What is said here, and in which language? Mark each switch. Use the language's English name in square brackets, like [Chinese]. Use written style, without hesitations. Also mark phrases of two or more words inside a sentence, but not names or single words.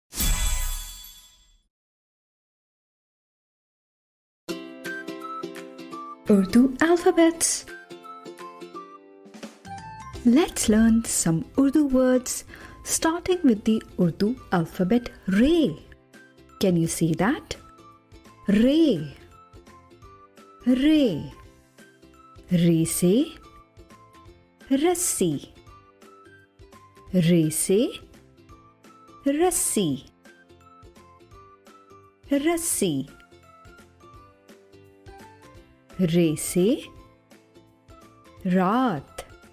[English] Urdu alphabets. Let's learn some Urdu words starting with the Urdu alphabet Ray. Can you see that? Ray. Ray. [Urdu] Re se rassi. Re se rassi. Rassi. Re se raat.